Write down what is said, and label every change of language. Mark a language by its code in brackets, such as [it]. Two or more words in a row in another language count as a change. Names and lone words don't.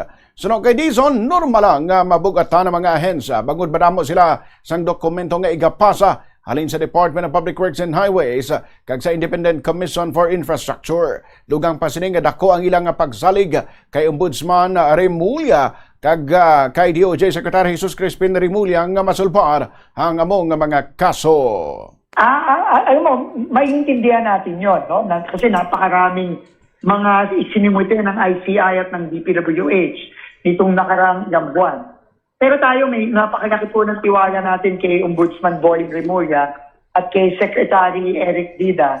[hil] Suno kay Dizon, normal lang nga mabugatan ng mga ahensya bangod madamo sila sang dokumento nga igapasa halin sa Department of Public Works and Highways kag sa Independent Commission for Infrastructure. Dugang pa sining nga dako ang ilang pagsalig kay Ombudsman Remulla kag kay DOJ Secretary Jesus Crispin Remulla nga masulpar ang among mga kaso. [tl] Alam mo, maintindihan natin yon, no? Kasi napakaraming mga isinimulte ng ICI at ng DPWH nitong nakaraang ilang buwan. Pero tayo may napakalaki po ng tiwala natin kay Ombudsman Boying Remulla at kay Secretary Eric Dida.